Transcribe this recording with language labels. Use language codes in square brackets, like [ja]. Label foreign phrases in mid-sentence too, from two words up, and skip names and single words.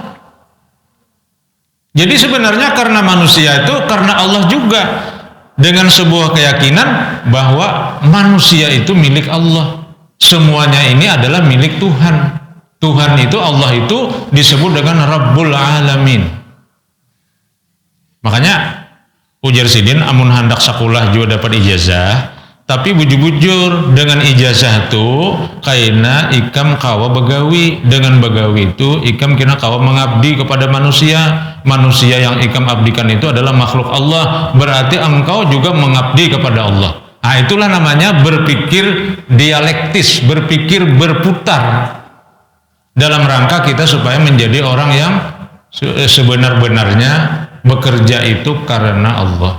[id] Jadi sebenarnya karena manusia itu karena Allah juga, dengan sebuah keyakinan bahwa manusia itu milik Allah. Semuanya ini adalah milik Tuhan. Tuhan itu, Allah itu disebut dengan Rabbul Alamin. [bjn] Makanya ujar sidin amun hendak sakulah juga dapat ijazah, tapi bujur-bujur dengan ijazah itu kaina ikam kawa begawi. Dengan begawi itu ikam kena kawa mengabdi kepada manusia. [id] Manusia yang ikam abdikan itu adalah makhluk Allah, berarti engkau juga mengabdi kepada Allah. Nah, itulah namanya berpikir dialektis, berpikir berputar dalam rangka kita supaya menjadi orang yang sebenar-benarnya bekerja itu karena Allah.